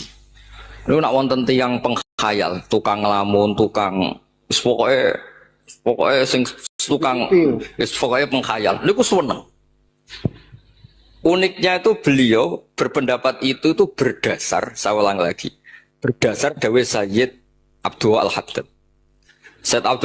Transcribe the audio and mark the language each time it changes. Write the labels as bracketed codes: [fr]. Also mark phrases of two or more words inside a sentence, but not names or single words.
[jv] Lu nak wonten tiyang pengkhayal, tukang lamun, tukang pokoknya sing tukang pokoknya pengkhayal. Niku seneng. [id] Uniknya itu beliau berpendapat itu berdasar, saya ulang lagi, berdasar dawuh Sayyid Abdul Al-Haddad. Sayyid Abdul